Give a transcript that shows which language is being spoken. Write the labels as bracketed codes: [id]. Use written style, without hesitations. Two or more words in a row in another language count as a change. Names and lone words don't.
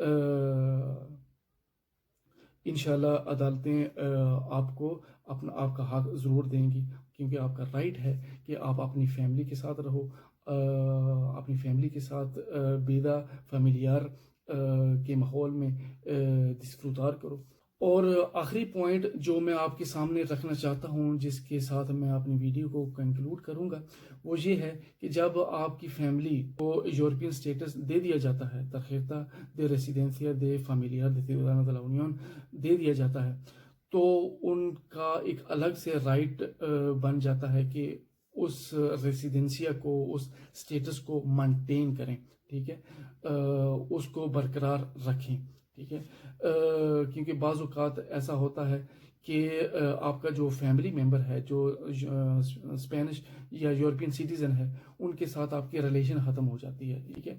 [ur] انشاءاللہ عدالتیں آپ کو آپ کا حق ضرور دیں گی، کیونکہ آپ کا رائٹ ہے کہ آپ اپنی فیملی کے ساتھ رہو، اپنی فیملی کے ساتھ [es] vida familiar [ur] کے ماحول میں دسفروتار کرو. اور آخری پوائنٹ جو میں آپ کے سامنے رکھنا چاہتا ہوں، جس کے ساتھ میں اپنی ویڈیو کو کنکلوڈ کروں گا، وہ یہ ہے کہ جب آپ کی فیملی کو [en] European status [ur] دے دیا جاتا ہے، [es] tarjeta de residencia de familiar de ciudadanos de la Unión [ur] دے دیا جاتا ہے، تو ان کا ایک الگ سے رائٹ بن جاتا ہے کہ اس ریسیڈنسیا کو، اس سٹیٹس کو مینٹین کریں، ٹھیک ہے، اس کو برقرار رکھیں، ٹھیک ہے. کیونکہ بعض اوقات ایسا ہوتا ہے کہ آپ کا جو [en] family member [ur] ہے جو اسپینش یا [en] European citizen [ur] ہے ان کے ساتھ آپ کی ریلیشن ختم ہو جاتی ہے، ٹھیک ہے.